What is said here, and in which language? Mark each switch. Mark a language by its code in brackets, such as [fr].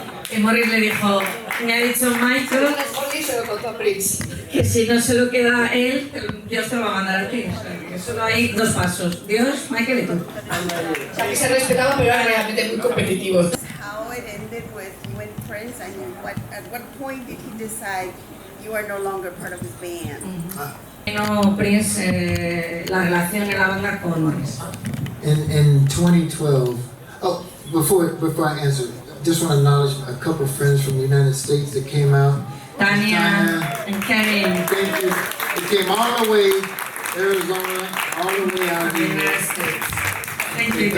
[es] Y Morris le dijo, me ha dicho Michael se lo contó a Prince, que si no se lo queda él, Dios te lo va a mandar a ti. O sea, que solo hay 2 pasos, Dios, Michael y tú. O sea, que se respetaba, pero era realmente muy competitivo. [en] How it ended with you and Prince, and at what point did he decide you are no longer part of his band? [es] No, Prince, la relación en la banda con Morris. [en] In 2012, before I answer, just want to acknowledge a couple of friends from the United States that came out. Tanya and Kevin. Thank you. He came all the way, Arizona, all the way out here. United States. Thank you.